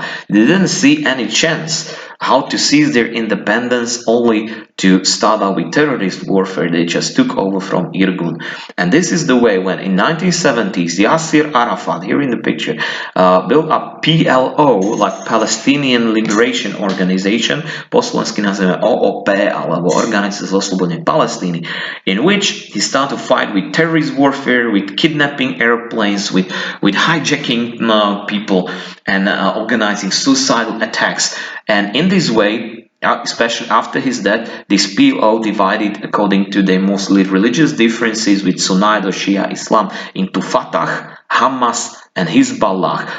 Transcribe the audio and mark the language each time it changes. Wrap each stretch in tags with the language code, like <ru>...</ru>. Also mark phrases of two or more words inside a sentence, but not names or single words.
<en>They didn't see any chance how to seize their independence, only to start out with terrorist warfare. They just took over from Irgun. And this is the way when in 1970s Yasser Arafat, here in the picture, built a PLO, like Palestinian Liberation Organization,</en> <sk>po slovensky nazveme OOP, alebo Organizácia oslobodenia Palestíny,</sk> <en>in which he started to fight with terrorist warfare, with kidnapping airplanes, with hijacking people, and organizing suicidal attacks. And in this way, especially after his death, this PLO divided according to their mostly religious differences with Sunnite or Shia Islam into Fatah, Hamas, and Hezbollah.</en>